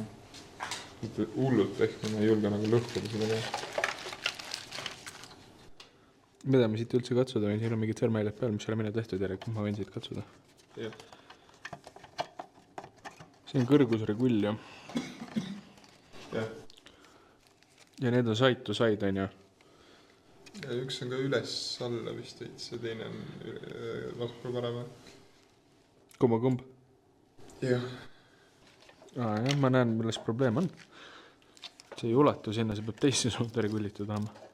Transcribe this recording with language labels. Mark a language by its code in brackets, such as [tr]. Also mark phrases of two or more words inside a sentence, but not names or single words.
[et] Mitte hullult pehme, ma ei julge nagu lõhkuda seda ka. Mida ma siit üldse katsuda võin, siin on mingid sõrmeiled peal, mis ei ole mine tehtud järelikult, ma võin siit katsuda. Jah. See on kõrgusregull ju. Jah. Ja need on [en] side to side, [et] on ju. Ja üks on ka üles alla vist veits, see teine on vasku parema. Kumb? Jah. Jah, ma näen, milles probleem on. See ei ulatu sinna, see peab teisse suunda regullitud olema.